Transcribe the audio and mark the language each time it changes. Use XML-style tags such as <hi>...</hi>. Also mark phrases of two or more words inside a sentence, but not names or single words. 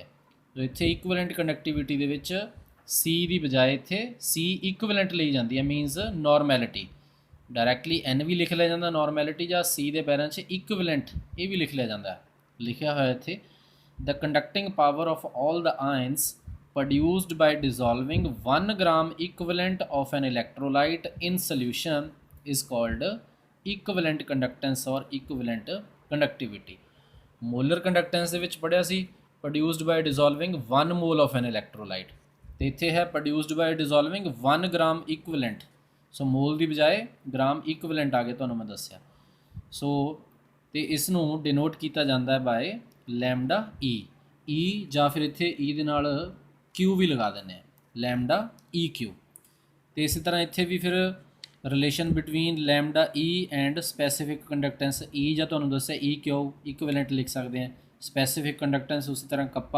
<pa>ਸੋ ਇੱਥੇ</pa> <en>equivalent conductivity</en> <pa>ਦੇ ਵਿੱਚ ਸੀ ਦੀ ਬਜਾਏ ਇੱਥੇ</pa> <en>C equivalent</en> <pa>ਲਈ ਜਾਂਦੀ ਹੈ,</pa> <en>means normality.</en> <pa>ਡਾਇਰੈਕਟਲੀ ਐਨ ਵੀ ਲਿਖ ਲਿਆ ਜਾਂਦਾ ਨੋਰਮੈਲਿਟੀ, ਜਾਂ ਸੀ ਦੇ ਪੈਰਾਂ 'ਚ ਇਕੁਵਲੈਂਟ ਇਹ ਵੀ ਲਿਖ ਲਿਆ ਜਾਂਦਾ। ਲਿਖਿਆ ਹੋਇਆ ਇੱਥੇ</pa> <en>the conducting power of all the ions produced by dissolving 1 gram equivalent of an electrolyte in solution is called equivalent conductance or equivalent conductivity। molar conductance</en> <pa>ਦੇ ਵਿੱਚ ਪੜਿਆ ਸੀ</pa> <en>produced by dissolving 1 mole of an electrolyte,</en> <pa>ਤੇ ਇੱਥੇ ਹੈ</pa> <en>produced by dissolving 1 gram equivalent।</en> <pa>ਸੋ ਮੋਲ ਦੀ ਬਜਾਏ</pa> <en>gram equivalent</en> <pa>ਆ ਗਏ, ਤੁਹਾਨੂੰ ਮੈਂ ਦੱਸਿਆ। ਸੋ ਤੇ ਇਸ ਨੂੰ ਡਿਨੋਟ ਕੀਤਾ ਜਾਂਦਾ ਹੈ</pa> <en>by lambda E</en> <pa>ਜਾਂ ਫਿਰ ਇੱਥੇ ਈ ਦੇ ਨਾਲ ਕਿਊ ਵੀ ਲਗਾ ਦਿੰਦੇ ਹਾਂ,</pa> <en>lambda E Q.</en> <pa>ਅਤੇ ਇਸੇ ਤਰ੍ਹਾਂ ਇੱਥੇ ਵੀ ਫਿਰ</pa> <en>relation between lambda E and specific conductance,</en> <pa>ਈ ਜਾਂ ਤੁਹਾਨੂੰ ਦੱਸਿਆ</pa> <en>E Q equivalent</en> <pa>ਲਿਖ ਸਕਦੇ ਹਾਂ,</pa> <en>specific conductance</en> <pa>ਉਸੇ ਤਰ੍ਹਾਂ ਕੱਪਾ।</pa>